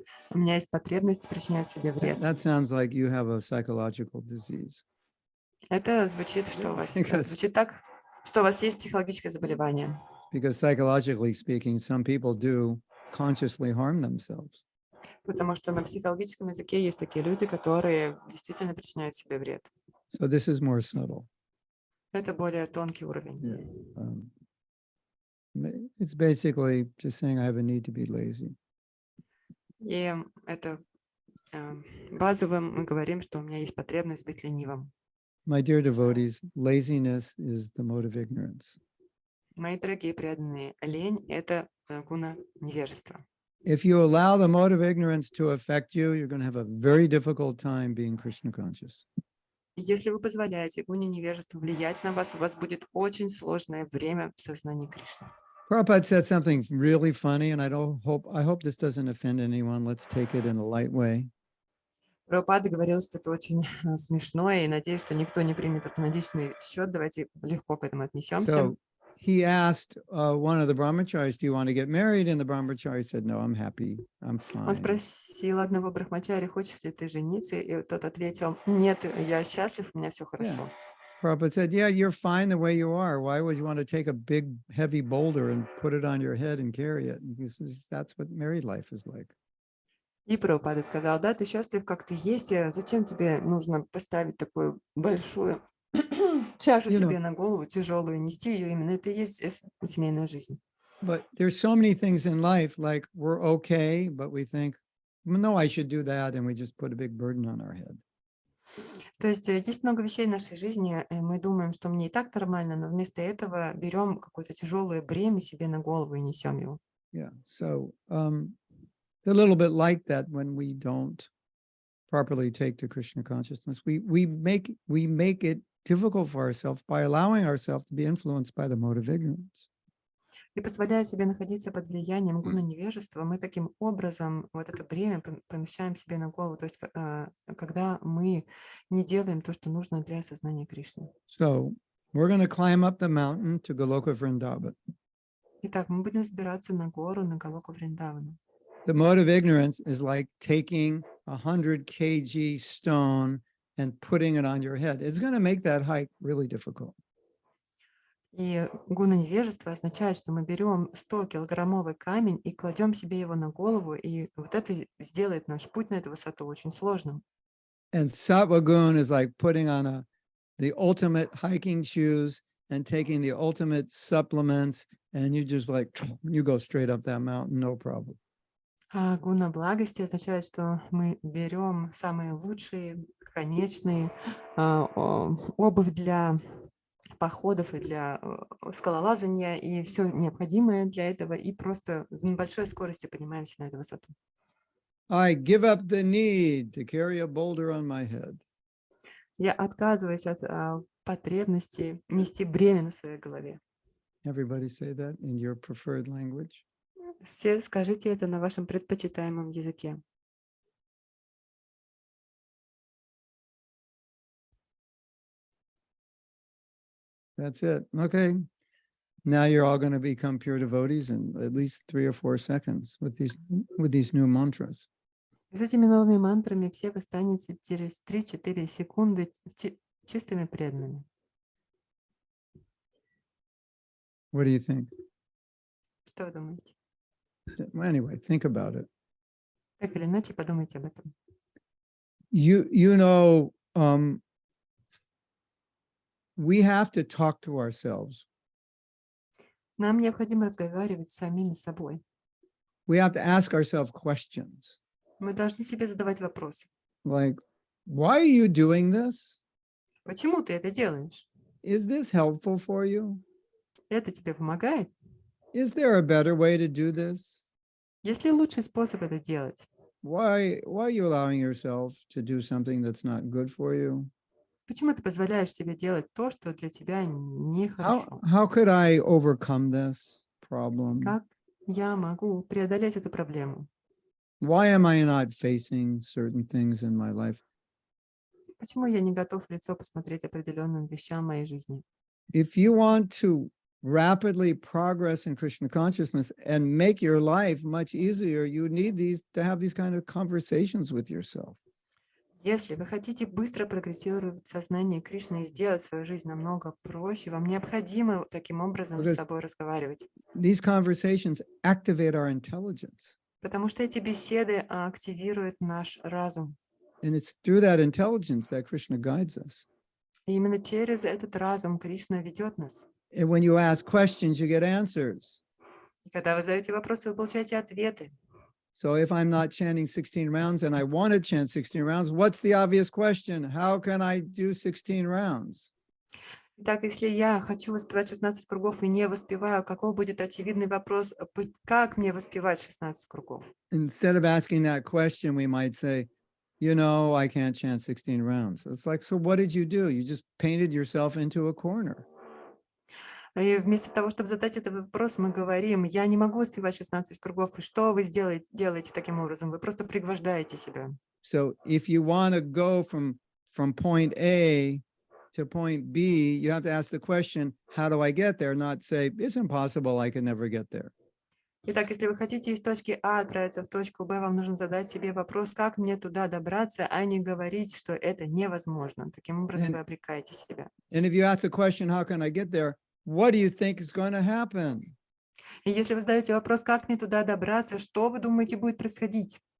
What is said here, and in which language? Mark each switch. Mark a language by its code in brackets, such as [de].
[ru] У меня есть потребность причинять себе вред. [en] That sounds like you have a psychological disease. [ru] Это звучит, что у вас [en] Because- [ru] звучит так, что у вас есть психологическое заболевание. [en] Because psychologically speaking, some people do consciously harm themselves. [ru] Потому что на психологическом языке есть такие люди, которые действительно причиняют себе вред. [en] So this is more subtle. [ru] Это более тонкий уровень. [en] It's basically just saying I have a need to be lazy. [ru] И это базовым мы говорим, что у меня есть потребность быть ленивым. [en] My dear devotees, laziness is the mode of ignorance. [ru] Мои дорогие преданные, лень — это гуна невежества. [en] If you allow the mode of ignorance to affect you, you're going to have a very difficult time being Krishna conscious. [ru] Если вы позволяете гуне невежества влиять на вас, у вас будет очень сложное время в сознании Кришны. [en] Prabhupada said something really funny, and I hope this doesn't offend anyone. Let's take it in a light way. [ru] Прабхупада говорил что-то очень смешное, и надеюсь, что никто не примет это на личный счет. Давайте легко к этому отнесемся. [en] So he asked one of the brahmacharis, do you want to get married? And the brahmachari said, no, I'm happy. I'm [ru] Он [en] fine. [ru] спросил одного брахмачари, хочешь ли ты жениться? И тот ответил, нет, я счастлив, у меня все хорошо. [en] Prabhupada said, yeah, you're fine the way you are. Why would you want to take a big, heavy boulder and put it on your head and carry it? He says, that's what married life is like. [ru] И Прабхупада сказал, да, ты счастлив, как ты есть, зачем тебе нужно поставить такую большую чашу [en] You know. [ru] себе на голову, тяжелую, нести ее, именно это и есть семейная жизнь. [en] But there's so many things in life, like we're okay, but we think, no, I should do that. And we just put a big burden on our head. [ru] То есть есть много вещей в нашей жизни, и мы думаем, что мне и так нормально, но вместо этого берем какое-то тяжелое бремя себе на голову и несем его. [en] Yeah. So a little bit like that when we don't properly take to Krishna consciousness, we make it difficult for ourselves by allowing ourselves to be influenced by the mode of ignorance. [ru] И позволяя себе находиться под влиянием гуна невежества, мы таким образом вот это бремя помещаем себе на голову, то есть когда мы не делаем то, что нужно для осознания Кришны. [en] So we're going to climb up the mountain to Goloka Vrindavan. [ru] Итак, мы будем взбираться на гору, на Галоку Вриндавана. [en] The mode of ignorance is like taking 100 kg stone and putting it on your head. It's going to make that hike really difficult. [ru] И гуна невежества означает, что мы берем 100-килограммовый камень и кладем себе его на голову, и вот это сделает наш путь на эту высоту очень сложным. [en] And sattva gun is like putting on the ultimate hiking shoes and taking the ultimate supplements, and you just like, you go straight up that mountain, no problem. [ru] А гуна благости означает, что мы берем самые лучшие, конечные обувь для походов и для скалолазания, и все необходимое для этого, и просто на большой скорости поднимаемся на эту высоту. [en] I give up the need to carry a boulder on my head. [ru] Я отказываюсь от потребности нести бремя на своей голове. [en] Everybody say that in your preferred language. [ru] Все скажите это на вашем предпочитаемом языке. [en] That's it. Okay. Now you're all going to become pure devotees in at least 3 or 4 seconds with these new mantras. [ru] С этими новыми мантрами все вы станете через 3-4 секунды чистыми преданными. [en] What do you think? [ru] Что вы думаете? [en] Well, anyway, think about it. [ru] Так или иначе, подумайте об этом. [en] You know, we have to talk to ourselves. [ru] Нам необходимо разговаривать с самими собой. [en] We have to ask ourselves questions [ru] Мы должны себе задавать вопросы. [en] like, why are you doing this? [ru] Почему ты это делаешь? [en] Is this helpful for you? [ru] Это тебе помогает? [en] Is there a better way to do this? [ru] Есть ли лучший способ это делать? [en] Why are you allowing yourself to do something that's not good for you? [ru] Почему ты позволяешь себе делать то, что для тебя нехорошо? [en] How could I overcome this problem? [ru] Как я могу преодолеть эту проблему? [en] Why am I not facing certain things in my life? [ru] Почему я не готов в лицо посмотреть определенным вещам моей жизни? [en] If you want to rapidly progress in Krishna consciousness and make your life much easier, you need to have these kind of conversations with yourself. [ru] Если вы хотите быстро прогрессировать в сознании Кришны и сделать свою жизнь намного проще, вам необходимо таким образом с [en] Because [ru] собой разговаривать. [en] these conversations activate our intelligence. [ru] Потому что эти беседы активируют наш разум. [en] And it's through that intelligence that Krishna guides us. [ru] И именно через этот разум Кришна ведет нас. [en] And when you ask questions, you get answers. [ru] И когда вы задаете вопросы, вы получаете ответы. [en] So if I'm not chanting 16 rounds and I want to chant 16 rounds, what's the obvious question? How can I do 16 rounds? [ru] Итак, если я хочу воспевать 16 кругов и не воспеваю, каков будет очевидный вопрос, как мне воспевать 16 кругов? [en] Instead of asking that question, we might say, you know, I can't chant 16 rounds. It's like, so what did you do? You just painted yourself into a corner. [ru] И вместо того, чтобы задать этот вопрос, мы говорим, я не могу воспевать 16 кругов. И что вы делаете таким образом? Вы просто пригвождаете себя. [en] So if you want to go from point A to point B, you have to ask the question, how do I get there? Not say, it's impossible, I can never get there. [ru] Итак, если вы хотите из точки А отправиться в точку Б, вам нужно задать себе вопрос, как мне туда добраться, а не говорить, что это невозможно. Таким образом вы обрекаете себя. [en] And if you ask the question, how can I get there? What do you think is going to happen? [ru] И если вы задаете вопрос, как мне туда добраться, что вы думаете будет происходить?